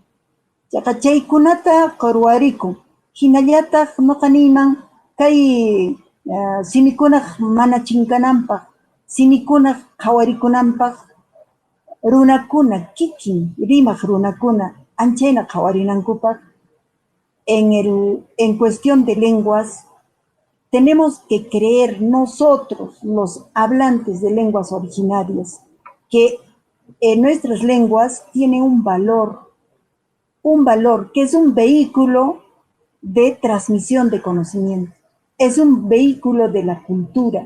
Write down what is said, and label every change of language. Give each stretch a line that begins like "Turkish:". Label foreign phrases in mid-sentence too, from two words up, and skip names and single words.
Quechua: Chaqa chaykunata ruwarikun. Hinallataq nuqa niyman kay simikunaq mana chinkananpaq, simikunaq qhawarikunanpaq, runakuna kikin rimaq runakuna anchayna qhawarinankupaq
Spanish: en cuestión de lenguas. Tenemos que creer nosotros, los hablantes de lenguas originarias, que nuestras lenguas tienen un valor que es un vehículo de transmisión de conocimiento, es un vehículo de la cultura.